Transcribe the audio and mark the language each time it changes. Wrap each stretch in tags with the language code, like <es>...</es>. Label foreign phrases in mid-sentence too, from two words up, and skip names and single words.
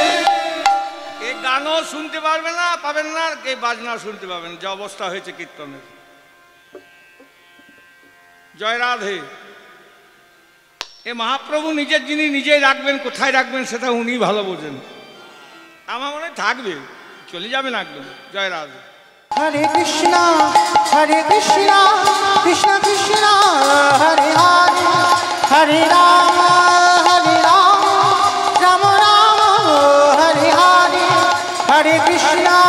<bn>এই গানও শুনতে পারবেন না পাবেন না এই বাজনাও শুনতে পাবেন যে অবস্থা হয়েছে কীর্তনের জয় রাধে এ মহাপ্রভু নিজের যিনি নিজেই রাখবেন কোথায় রাখবেন সেটা উনি ভালো বোঝেন আমার মনে হয় থাকবে চলে যাবেন একদম জয় রাধে</bn> <sa>Hare Krishna, Krishna Krishna, Hare Hare, Hare Rama, Rama Rama, Hare Hare, Hare Krishna.</sa>